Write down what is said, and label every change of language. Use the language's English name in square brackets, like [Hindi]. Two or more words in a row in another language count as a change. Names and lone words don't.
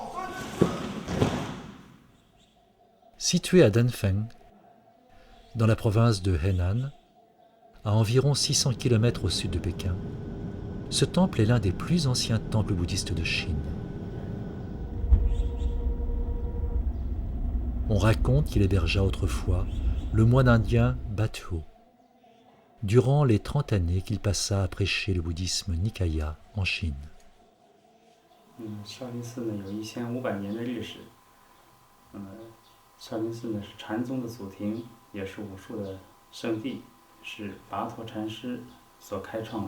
[French] Situé à Danfeng, dans la province de Henan, à environ 600 km au sud de Pékin, ce temple est l'un des plus anciens temples bouddhistes de Chine. On raconte qu'il hébergea autrefois le moine indien Batho, durant les 30 années qu'il passa à prêcher le bouddhisme Nikaya en Chine. [Chinese] 少林寺呢有1500年的历史，少林寺呢是禅宗的祖庭，也是武术的圣地，是拔陀禅师所开创的。